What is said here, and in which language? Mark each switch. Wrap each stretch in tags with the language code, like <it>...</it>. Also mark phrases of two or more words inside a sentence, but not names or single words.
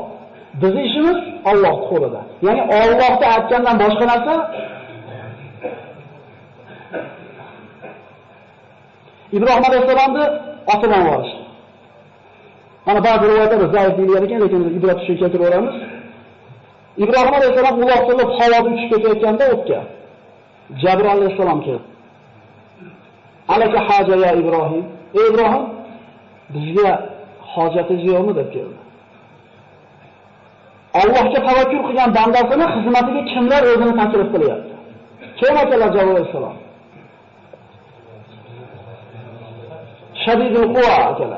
<uz>Bizning ishimiz Allohning qo'lida. Ya'ni Allohga aytgandan boshqa narsa Ibrohim alayhisolamni otidan borishdi. Mana ba'zi rivoyatlarda zaif deyilgan ekan, lekin ibrat uchun keltiraveramiz. Ibrohim alayhisolam uloqtirib havoda uchib ketayotganda o'tga Jabroil alayhisolam keldi.</uz> <ar>ألك حاجة يا إبراهيم.</ar> <uz>Ey Ibrohim, bizga hojatingiz yo'qmi deb keldi. Allohga tavakkul qilgan bandasini xizmatiga kimlar o'zini taklif qilyapti? Kim akalar Jabroil alayhisolam?</uz> <ar>شديد القوى akalar.</ar>